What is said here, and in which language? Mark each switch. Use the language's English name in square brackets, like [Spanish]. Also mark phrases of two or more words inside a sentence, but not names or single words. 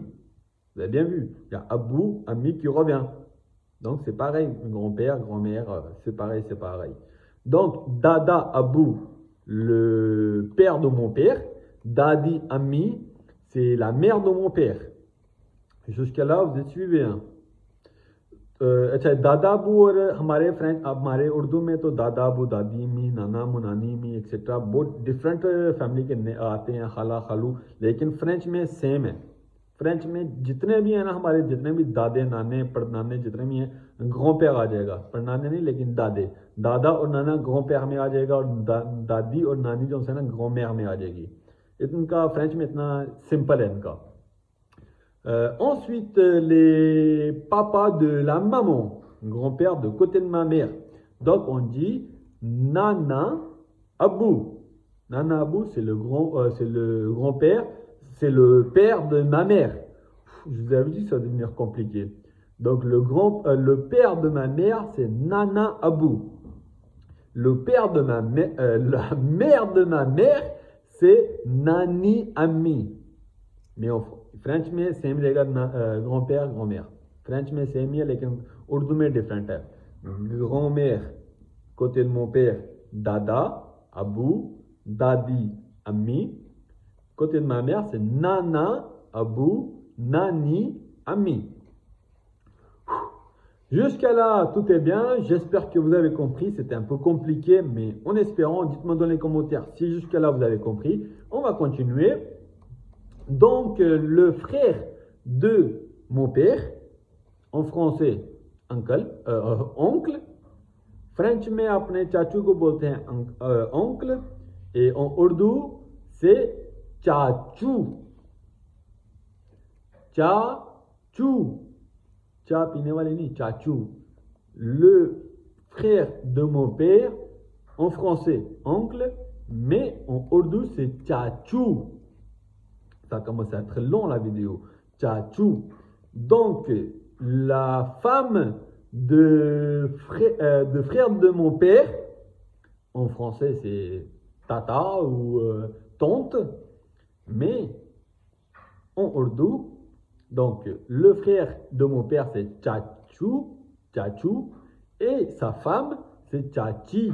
[French] Vous avez bien vu, il y a Abou, Ami qui revient. Donc c'est pareil, grand-père, grand-mère, c'est pareil, c'est pareil. Donc Dada Abou, le père de mon père, Dadi Ami, c'est la mère de mon père. Jusqu'à là, vous êtes suivis. Hein? [Hindi] अच्छा दादा अबू और हमारे फ्रेंच हमारे उर्दू में तो दादा अबू दादी मी नाना मुनानी मी एक्सेट्रा बहुत डिफरेंट फैमिली के आते हैं खाला खालू लेकिन फ्रेंच में सेम है फ्रेंच में जितने भी हैं ना हमारे जितने भी दादे नाने परनाने जितने भी हैं ग्रैंड-पेयर आ जाएगा परनाने नहीं लेकिन दादे दादा और नाना ग्रैंड-पेयर में आ जाएगा और दादी और नानी जो है ना ग्रैंड-मेयर में आ जाएगी इनका फ्रेंच में इतना सिंपल है इनका [French] ensuite, les papas de la maman, grand-père de côté de ma mère. Donc, on dit Nana Abou. Nana Abou, c'est le grand-père, c'est le père de ma mère. Je vous avais dit que ça va devenir compliqué. Donc, le père de ma mère, c'est Nana Abou. Le père de ma mère, la mère de ma mère, c'est Nani Ami. Mais en [Hindi] फ्रेंच में सेम रहेगा [French] grand-père grand-mère [Hindi] फ्रेंच में सेम ही है लेकिन उर्दू में डिफरेंट है [French] grand-mère côté de mon père dada abou dadi ami côté de ma mère c'est nana abou nani ami jusqu'à là tout est bien j'espère que vous avez compris c'était un peu compliqué mais en espérant dites-moi dans les commentaires si jusqu'à là vous avez compris on va continuer. Donc, le frère de mon père, en français, oncle. [Hindi] French में अपने चाचू को बोलते हैं oncle. [French] Et en urdu, c'est चाचू. चाचू. [Hindi] चा पीने वाले नहीं, चाचू. [French] Le frère de mon père, en français, oncle. Mais en urdu, c'est चाचू. Ça commence à être long la vidéo. Tchatchou. Donc, la femme de frère de mon père, en français c'est tata ou tante, mais en ourdou, donc le frère de mon père c'est tchatchou, tchatchou, et sa femme c'est tchachi.